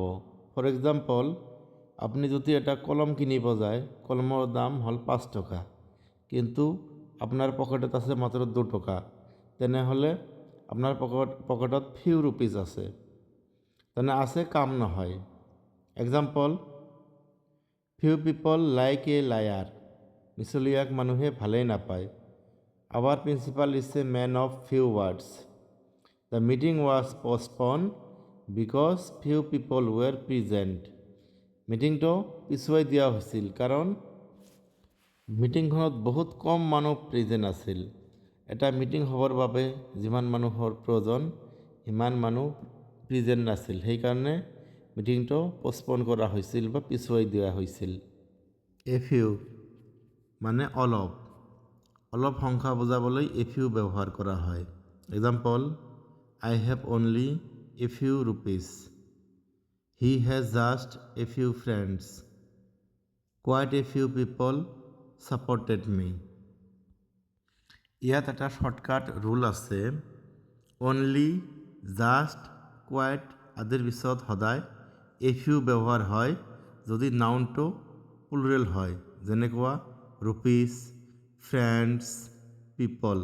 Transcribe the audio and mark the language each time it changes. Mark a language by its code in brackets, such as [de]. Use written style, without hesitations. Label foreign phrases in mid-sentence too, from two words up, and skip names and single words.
[en] for example, [as] আপুনি যদি এটা কলম কিনিব যায়, কলমৰ দাম হ'ল 5 টকা, কিন্তু আপোনাৰ পকেটত আছে মাত্ৰ 2 টকা, তেনেহ'লে আপোনাৰ পকেটত [en] few rupees [as] আছে, তেনে আছে, কাম নহয়। [en] Example: few people like a liar, [as] মিছলীয়াক মানুহে ভালেই নাপায়। [en] Our principal is a man of few words. The meeting was postponed because few people were present. [as] মিটিংটো পিছুৱাই দিয়া হৈছিল কাৰণ মিটিংখনত বহুত কম মানুহ প্ৰেজেণ্ট আছিল। এটা মিটিং হ'বৰ বাবে যিমান মানুহৰ প্ৰয়োজন সিমান মানুহ প্ৰেজেণ্ট নাছিল, সেইকাৰণে মিটিংটো পষ্টপন কৰা হৈছিল বা পিছুৱাই দিয়া হৈছিল। এফিউ মানে অলপ, অলপ সংখ্যা বুজাবলৈ এফিউ ব্যৱহাৰ কৰা হয়। [en] এক্সাম্পল: I have only a few rupees. He has just a few friends. Quite a few people supported me. [as] ইয়াত এটা শ্বৰ্টকাট ৰুল আছে। [en] only, just, quite [as] আদিৰ পিছত সদায় [en] a few [as] ব্যৱহাৰ হয় যদি নাউনটো প্লুৰেল হয়, যেনেকুৱা [en] rupees, friends, people.